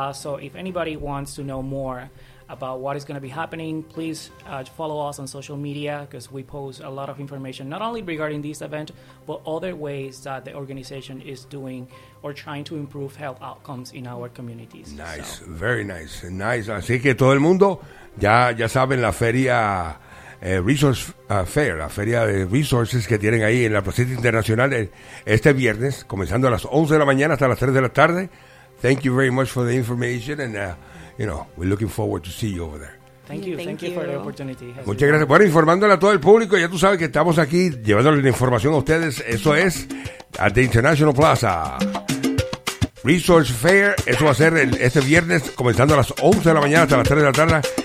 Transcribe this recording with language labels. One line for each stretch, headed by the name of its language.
English: So if anybody wants to know more about what is going to be happening, please follow us on social media, because we post a lot of information, not only regarding this event, but other ways that the organization is doing or trying to improve health outcomes in our communities. Nice, so. Very nice. Nice.
Spanish: Así que todo el mundo, ya saben, la feria Resource Fair, la feria de resources que tienen ahí en la Placita Internacional este viernes, comenzando a las 11 de la mañana hasta las 3 de la tarde.
English: Thank you very much for the information and... we're looking forward to see you over there. Thank you for the opportunity.
Spanish: Muchas gracias. Bueno, informándole a todo el público, ya tú sabes que estamos aquí llevándole la información a ustedes. Eso es
English: at the International Plaza Resource Fair.
Spanish: Eso va a ser este viernes, comenzando a las 11 de la mañana hasta las 3 de la tarde.